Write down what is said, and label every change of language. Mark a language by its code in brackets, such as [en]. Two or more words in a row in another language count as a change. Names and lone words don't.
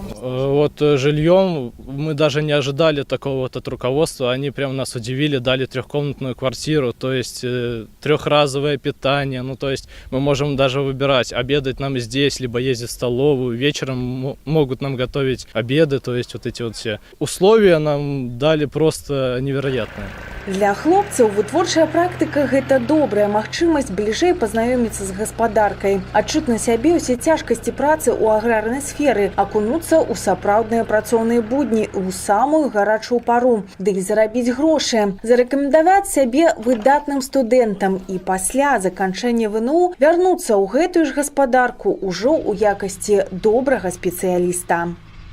[ru] Вот жильем мы даже не ожидали такого от руководства, они прям нас удивили, дали 3-комнатную квартиру, то есть 3-разовое питание, то есть мы можем даже выбирать, обедать нам здесь, либо ездить в столовую, вечером могут нам готовить обеды, то есть эти все условия нам дали просто невероятные. [be] Для хлопцаў вытворчая практыка – гэта добрая магчымасць бліжэй пазнаёміцца з гаспадаркай, адчуць на сябе ўсе цяжкасці працы ў аграрнай сферы, акунуцца ў сапраўдныя працоўныя будні ў самую гарачую пару, ды і зарабіць грошы, зарэкамендаваць сябе выдатным студэнтам і пасля заканчэння ВНУ вярнуцца ў гэтую ж гаспадарку ўжо ў якасці добрага спецыяліста.